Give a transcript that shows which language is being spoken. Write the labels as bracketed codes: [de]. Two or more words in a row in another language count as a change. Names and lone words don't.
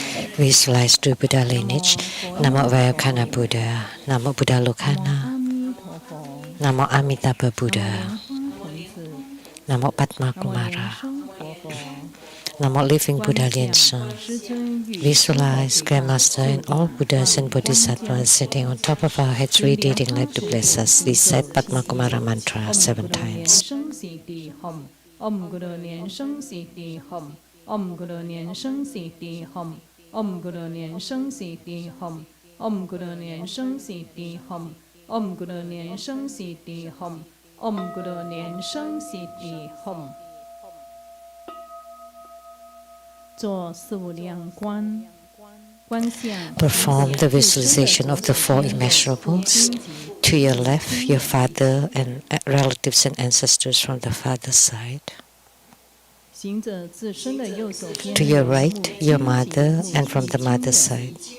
[en] Visualize the Buddha lineage. [sa] नमो वयकन बुद्ध. नमो बुद्ध लोकन। नमो अमिताभ बुद्ध. नमो पद्म कुमार. Namo Living Buddha Lian Sheng. [en] Visualize Grandmaster and all Buddhas and Bodhisattvas sitting on top of our heads, radiating light to bless us. Recite Padma Kumara mantra 7 times. [sa] Om Guru Lian Sheng Siddhi Hum. Om Guru Lian Sheng Siddhi Hum. Om Guru Lian Sheng Siddhi Hum. Om Guru Lian Sheng Siddhi Hum. Om Guru Lian Sheng Siddhi Hum. Om Guru Lian Sheng Siddhi Hum. [zh] 做四无量观。 [en] Perform the visualization of the 4 immeasurables. To your left, your father and relatives and ancestors from the father's side. To your right, your mother and from the mother's side.